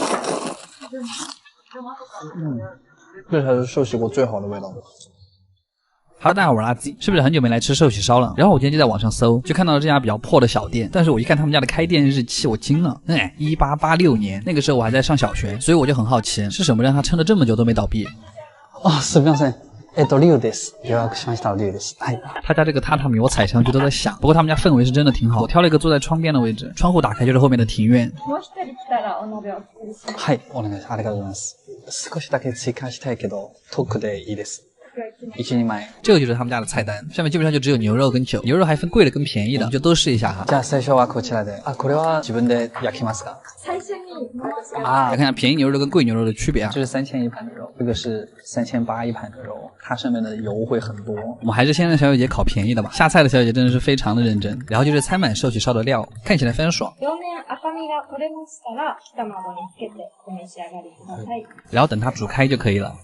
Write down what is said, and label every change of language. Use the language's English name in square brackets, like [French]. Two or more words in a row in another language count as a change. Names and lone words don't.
[Chinese] 这才是寿喜锅最好的味道。 Hello， 大家好，我是阿基，是不是很久没来吃寿喜烧了？然后我今天就在网上搜，就看到了这家比较破的小店，但是我一看他们家的开店日期，我惊了，1886年，那个时候我还在上小学，所以我就很好奇，是什么让他撑了这么久都没倒闭？ [Japanese] すみません。龍です。予約しました龍です。 [Chinese] 他家这个榻榻米我踩上去都在响，不过他们家氛围是真的挺好。我挑了一个坐在窗边的位置，窗户打开就是后面的庭院。 [Japanese] はい、お願いします。ありがとうございます。少しだけ追加したいけど、トークでいいです。1 人前。 [Chinese] 这个就是他们家的菜单，上面基本上就只有牛肉跟酒，牛肉还分贵的跟便宜的，我们就都试一下哈。 [Japanese] じゃあ最初はこちらで。これは自分で焼きますか？ [Chinese] 来看一下便宜牛肉跟贵牛肉的区别啊。这是3000一盘的肉，这个是3800一盘的肉，它上面的油会很多。我们还是先让小姐姐烤便宜的吧。下菜的小姐姐真的是非常的认真，然后就是餐满寿喜烧的料，看起来非常爽。然后等它煮开就可以了。